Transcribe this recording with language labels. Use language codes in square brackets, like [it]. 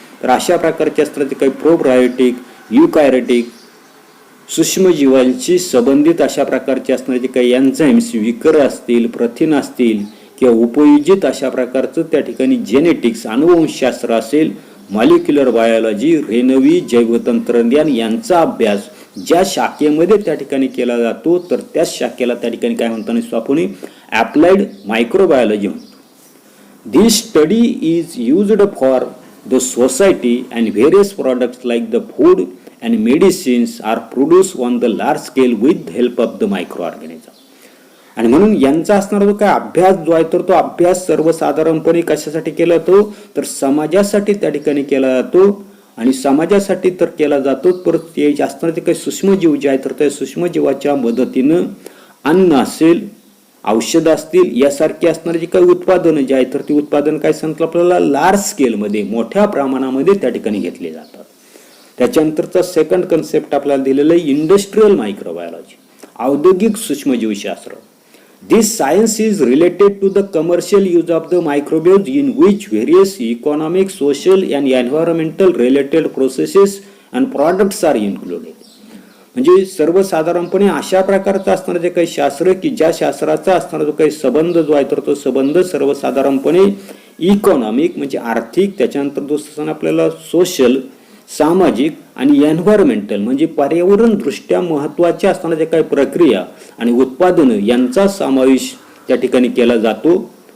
[mr] तर अशा प्रकारचे असणारे काही प्रोबायोटिक, यूकॅरियोटिक सूक्ष्मजीवांशी संबंधित अशा प्रकारचे असणारे काही एन्झाइम्स, विकर असतील, प्रथिन असतील किंवा उपयोजित अशा प्रकारचं त्या ठिकाणी जेनेटिक्स अनुवंशशास्त्र असेल मॉलिक्युलर बायोलॉजी, रेणवी जैवतंत्रज्ञान यांचा अभ्यास ज्या शाखेमध्ये त्या ठिकाणी केला जातो तर त्याच शाखेला त्या ठिकाणी काय म्हणतो आपण अप्लाइड मायक्रोबायोलॉजी म्हणतो. [en] This study is used for the society and various products like the food and medicines are produced on the large scale with the help of the microorganism. [mr] आणि म्हणून यांचा असणारा जो काय अभ्यास जो आहे तर तो अभ्यास सर्वसाधारणपणे कशासाठी केला जातो तर समाजासाठी त्या ठिकाणी केला जातो. आणि समाजासाठी तर केला जातो परत ते असणारे ते काही सूक्ष्मजीव जे आहेत तर त्या सूक्ष्मजीवाच्या मदतीनं अन्न असेल, औषधं असतील यासारखी असणारी जी काही उत्पादनं जे आहेत तर ती उत्पादन काय सांगतो आपल्याला लार्ज स्केलमध्ये मोठ्या प्रमाणामध्ये त्या ठिकाणी घेतले जातात. त्याच्यानंतरचा सेकंड कन्सेप्ट आपल्याला दिलेलं आहे इंडस्ट्रियल मायक्रोबायोलॉजी, औद्योगिक सूक्ष्मजीवशास्त्र. [en] This science is related to the commercial use of the microbes in which various economic, social and environmental related processes and products are included. [mr] म्हणजे सर्वसाधारणपणे अशा प्रकारचं असणारं जे काही शास्त्र की ज्या शास्त्राचा असणारा जो काही संबंध जो आहे तर तो संबंध सर्वसाधारणपणे इकॉनॉमिक म्हणजे आर्थिक, त्याच्यानंतर दुसरं आपल्याला सोशल सामाजिक आणि एन्व्हायरमेंटल म्हणजे पर्यावरण दृष्ट्या महत्त्वाच्या असणाऱ्या ज्या काही प्रक्रिया आणि उत्पादनं यांचा समावेश त्या ठिकाणी केला जातो.